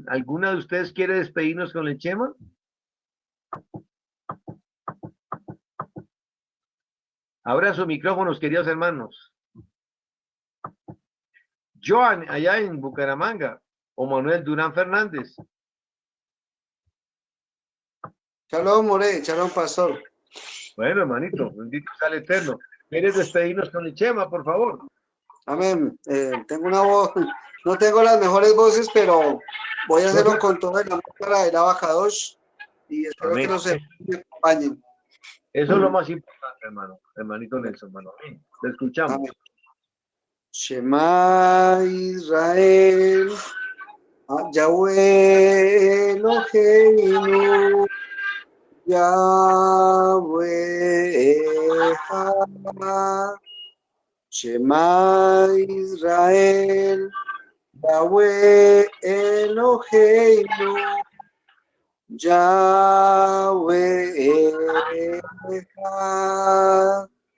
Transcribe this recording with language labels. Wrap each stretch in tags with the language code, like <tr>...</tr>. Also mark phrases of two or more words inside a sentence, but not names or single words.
<es>¿Alguna de ustedes quiere despedirnos con el Shema? Abran sus micrófonos, queridos hermanos. Joan, allá en Bucaramanga, o Manuel Durán Fernández.</es> <he>שלום, מורה, שלום,</he> <es>pastor. Bueno, hermanito, bendito sea el Eterno. ¿Quieres despedirnos con el Shema, por favor? Amén. Tengo una voz, no tengo las mejores voces, pero voy a hacerlo con todo el amor para el Abacadosh y espero Amén. que nos acompañen. Eso es lo más importante, hermano. Hermanito Nelson, hermano. Te escuchamos. Amén.</es> <he>שמע ישראל, יהוה אלוהינו, יהוה אחד. שמע ישראל, יהוה אלוהינו, יהוה אחד.</he>